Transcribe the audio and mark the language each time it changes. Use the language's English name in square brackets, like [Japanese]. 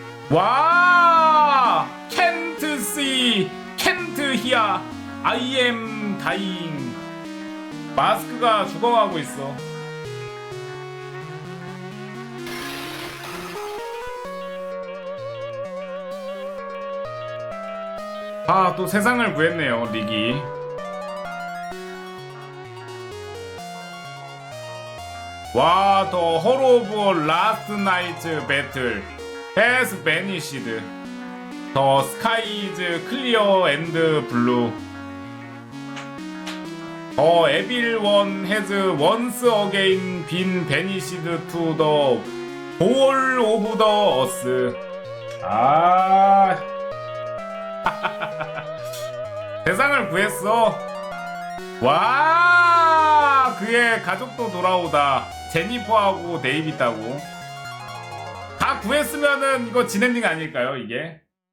[Korean] 와 [English] can't see can't hear I am dying. [Korean] 마스크가 죽어가고 있어. 또 세상을 구했네요 릭이. [English] 와, 더 horror of last night's battle has vanished. The sky is clear and blue. The evil one has once again been banished to the whole of the earth. [Korean] 세상을 구했어. 와, 그의 가족도 돌아오다. 제니퍼하고 데이비드하고 다 구했으면은 이거 진엔딩 아닐까요 이게?